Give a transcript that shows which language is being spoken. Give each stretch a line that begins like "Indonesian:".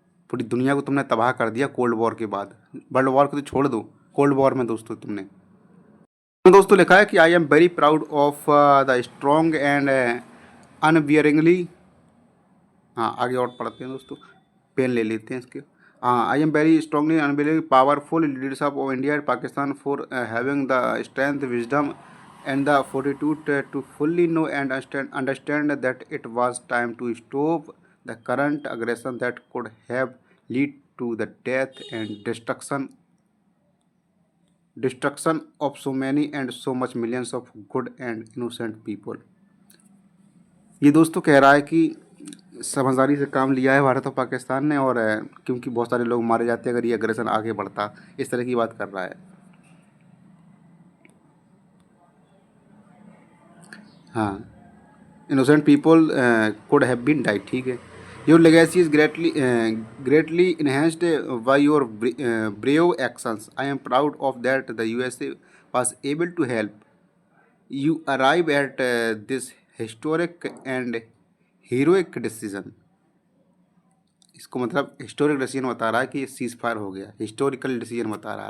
Hindi: पूरी दुनिया को तुमने तबाह कर दिया कोल्ड वॉर के बाद। वर्ल्ड वॉर को तो छोड़ दो, कोल्ड वॉर में दोस्तों तुमने तो दोस्तों लिखा है कि
English: I am very proud of the strong and unwearyingly.
Hindi: हाँ आगे और पढ़ते हैं दोस्तों, पेन ले लेते हैं इसके।
English: हाँ, I am very strongly unbelieve powerful leadership of India and Pakistan for having the strength wisdom and the fortitude to fully know and understand that it was time to stop the current aggression that could have lead to the death and destruction of so many and so much millions of good and innocent people।
Hindi: ये दोस्तों कह रहा है कि समझदारी से काम लिया है भारत और पाकिस्तान ने, और क्योंकि बहुत सारे लोग मारे जाते अगर ये अग्रेशन आगे बढ़ता, इस तरह की बात कर रहा है।
English: हाँ, innocent people could have been died,
Hindi: ठीक है।
English: Your legacy is greatly enhanced by your brave actions. I am proud of that the USA was able to help you arrive at this historic and heroic decision।
Hindi: इसको मतलब historic decision बता रहा है कि cease fire हो गया, historical decision बता रहा है।